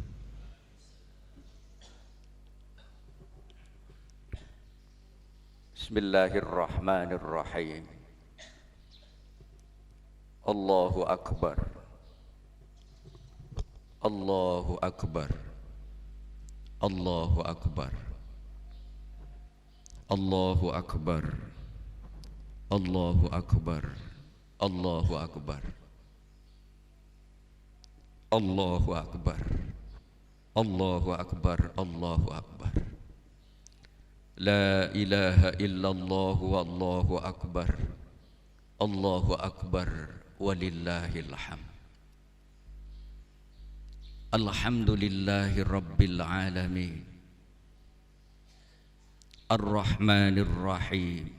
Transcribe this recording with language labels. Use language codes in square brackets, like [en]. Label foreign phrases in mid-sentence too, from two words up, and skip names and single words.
[ar] بسم الله الرحمن الرحيم. الله أكبر. الله أكبر. الله أكبر. الله أكبر. الله أكبر. الله أكبر. الله أكبر. الله أكبر، الله أكبر. لا إله إلا الله والله أكبر. الله أكبر ولله الحمد. الحمد لله رب العالمين. الرحمن الرحيم.